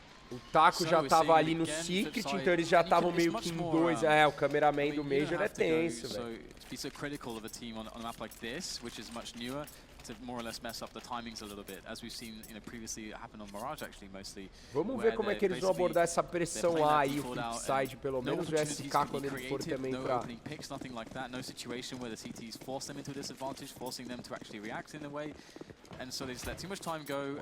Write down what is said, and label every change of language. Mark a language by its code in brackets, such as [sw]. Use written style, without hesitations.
[pt] O Taco já tava ali no Secret, então eles já estavam meio que em 2. É, o cameraman do Major é tenso, velho. [en] To more or less mess up the timings a little bit, as we've seen, previously happen on Mirage actually mostly. [pt] Vamos ver como é que eles vão abordar essa pressão A aí, o FLIPSID, pelo menos o SK quando ele for também pra... [en] Nothing like that, no situation where the CTs force them into a disadvantage, forcing them to actually react in a way, and so they just let too much time go.